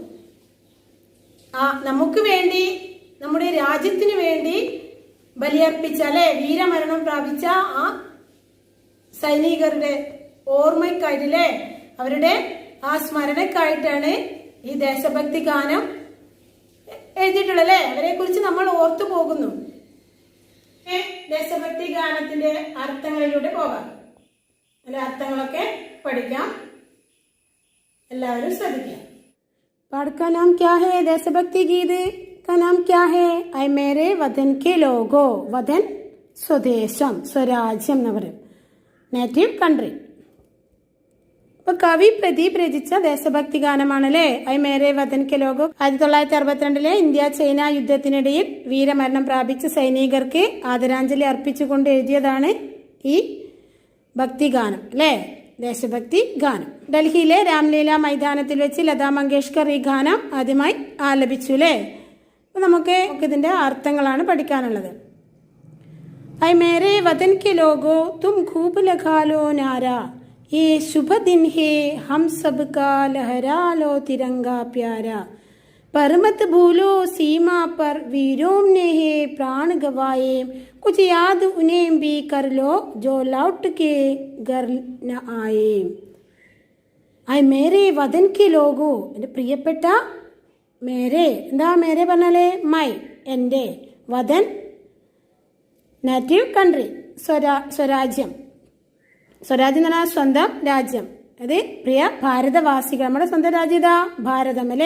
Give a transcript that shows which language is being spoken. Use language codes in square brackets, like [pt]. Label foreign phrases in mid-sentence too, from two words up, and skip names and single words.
[ml] നമുക്ക് വേണ്ടി, നമ്മുടെ രാജ്യത്തിന് വേണ്ടി ബലിയർപ്പിച്ച അല്ലെ, വീരമരണം പ്രാപിച്ച ആ സൈനികരുടെ ഓർമ്മയ്ക്കായിട്ടല്ലേ, അവരുടെ ആ സ്മരണക്കായിട്ടാണ് ഈ ദേശഭക്തി ഗാനം എഴുതിയിട്ടുള്ളത് അല്ലേ? അവരെ കുറിച്ച് നമ്മൾ ഓർത്തു പോകുന്നു. ദേശഭക്തി ഗാനത്തിന്റെ അർത്ഥങ്ങളിലൂടെ പോകാം. അല്ലെ, അർത്ഥങ്ങളൊക്കെ പഠിക്കാം. എല്ലാവരും ശ്രദ്ധിക്കാം. [hi] पाठ का नाम क्या है? देशभक्ति गीत का नाम क्या है? ऐ मेरे वतन के लोगो. वतन [ml] സ്വദേശം, സ്വരാജ്യം എന്ന് പറയും, [en] native country. [ml] ഇപ്പൊ കവി പ്രദീപ് രചിച്ച ദേശഭക്തി ഗാനമാണല്ലേ ഐ മേരെ വതൻ കെ ലോഗോ. 1962 ഇന്ത്യ ചൈന യുദ്ധത്തിനിടയിൽ വീരമരണം പ്രാപിച്ച സൈനികർക്ക് ആദരാഞ്ജലി അർപ്പിച്ചുകൊണ്ട് എഴുതിയതാണ് ഈ ഭക്തിഗാനം അല്ലേ, ദേശഭക്തി ഗാനം. ഡൽഹിയിലെ രാംലീല മൈതാനത്തിൽ വെച്ച് ലതാ മങ്കേഷ്കർ ഈ ഗാനം ആദ്യമായി ആലപിച്ചു അല്ലേ. അപ്പൊ നമുക്ക് ഇതിന്റെ അർത്ഥങ്ങളാണ് പഠിക്കാനുള്ളത്. [hi] ऐ मेरे वतन के लोगो तुम खूब लगा लो नारा, ये शुभ दिन है हम सबका लहरा लो तिरंगा प्यारा, पर मत भूलो सीमा पर वीरों ने है प्राण गवाए, कुछ याद उन्हें भी कर लो जो लौट के घर न आए. ऐ मेरे वतन के लोगो, [ml] എൻ്റെ പ്രിയപ്പെട്ട മേരെ, എന്താ മേരെ പറഞ്ഞാലേ മൈ, എൻ്റെ, വതൻ [en] native country, [ml] സ്വരാജ്യം. സ്വരാജ്യം എന്ന് പറഞ്ഞാൽ സ്വന്തം രാജ്യം. അത് പ്രിയ ഭാരതവാസികൾ, നമ്മുടെ സ്വന്തം രാജ്യം ഇതാ ഭാരതം അല്ലേ.